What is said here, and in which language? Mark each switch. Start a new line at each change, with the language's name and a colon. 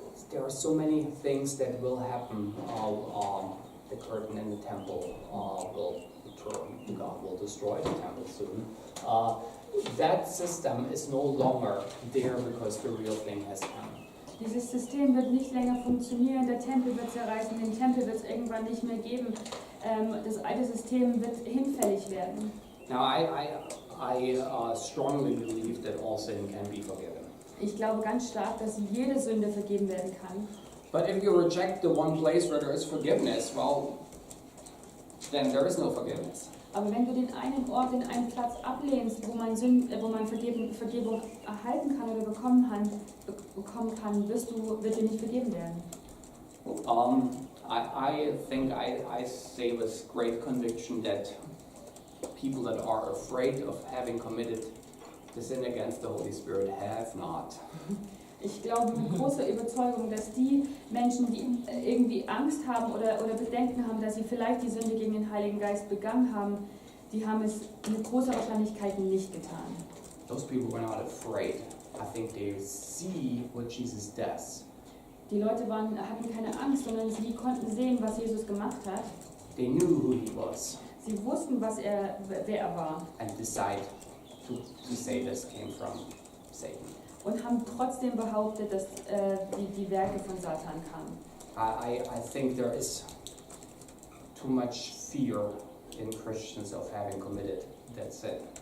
English: There are so many things that will happen. The curtain in the temple will turn. God will destroy the temple soon. That system is no longer there because the real thing has come.
German: Dieses System wird nicht länger funktionieren, der Tempel wird zerreißen, den Tempel wird es irgendwann nicht mehr geben. Das alte System wird hinfällig werden.
English: Now I strongly believe that all sin can be forgiven.
German: Ich glaube ganz stark, dass jede Sünde vergeben werden kann.
English: But if you reject the one place where there is forgiveness, well, then there is no forgiveness.
German: Aber wenn du den einen Ort, den einen Platz ablehnst, wo man Vergebung erhalten kann oder bekommen kann, wird dir nicht vergeben werden.
English: I think I say with great conviction that people that are afraid of having committed the sin against the Holy Spirit have not.
German: Ich glaube mit großer Überzeugung, dass die Menschen, die irgendwie Angst haben oder Bedenken haben, dass sie vielleicht die Sünde gegen den Heiligen Geist begangen haben, die haben es mit großer Wahrscheinlichkeit nicht getan.
English: Those people were not afraid. I think they see what Jesus does.
German: Die Leute hatten keine Angst, sondern sie konnten sehen, was Jesus gemacht hat.
English: They knew who he was.
German: Sie wussten, wer er war.
English: And decide to say this came from Satan.
German: Und haben trotzdem behauptet, dass die Werke von Satan kamen.
English: I think there is too much fear in Christians of having committed that sin.